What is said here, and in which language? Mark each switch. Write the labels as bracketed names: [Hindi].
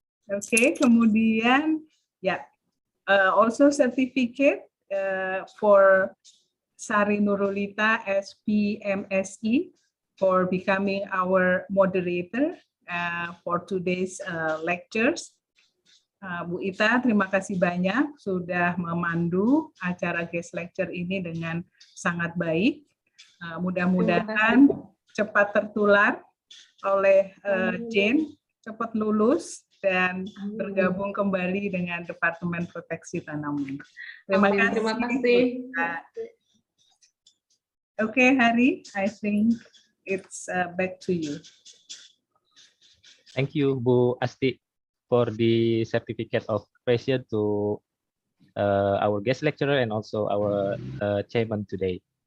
[English] Okay, [Indonesian] kemudian ya, [English] also certificate for Sari Nurulita as PMSE for becoming our moderator for today's lectures. [Indonesian] Bu Ita, terima kasih banyak sudah memandu acara [English] guest lecture [Indonesian] ini dengan sangat baik. Mudah-mudahan cepat tertular oleh Jane, cepat lulus dan bergabung kembali dengan Departemen Proteksi Tanaman. Terima kasih. Terima kasih. [English] Okay, Hari, I think it's back to you. Thank you, Bu Asti, for the certificate of appreciation to our guest lecturer and also our chairman today.